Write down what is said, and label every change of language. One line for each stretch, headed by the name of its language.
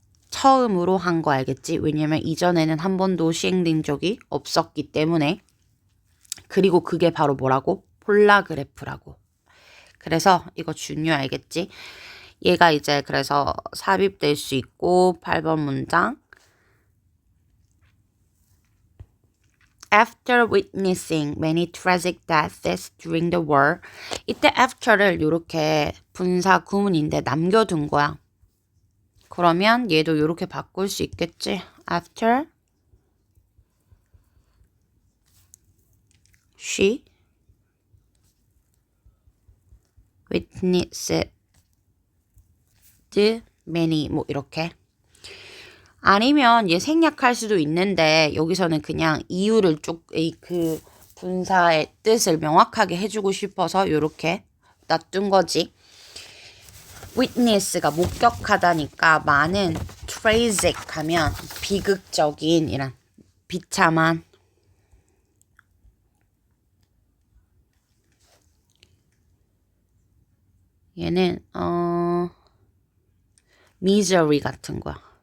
Korean: 처음으로 한 거 알겠지? 왜냐면 이전에는 한 번도 시행된 적이 없었기 때문에. 그리고 그게 바로 뭐라고? 폴라그래프라고. 그래서 이거 중요 알겠지? 얘가 이제 그래서 삽입될 수 있고 8번 문장.
English: After witnessing many tragic deaths during the war.
Korean: 이때 after를 이렇게 분사 구문인데 남겨둔 거야. 그러면 얘도 이렇게 바꿀 수 있겠지?
English: After she witnessed many,
Korean: 뭐 이렇게. 아니면 얘 생략할 수도 있는데 여기서는 그냥 이유를 그 분사의 뜻을 명확하게 해주고 싶어서 이렇게 놔둔 거지. witness가 목격하다니까 많은 tragic 하면 비극적인 이란 비참한, 얘는 misery 같은 거야.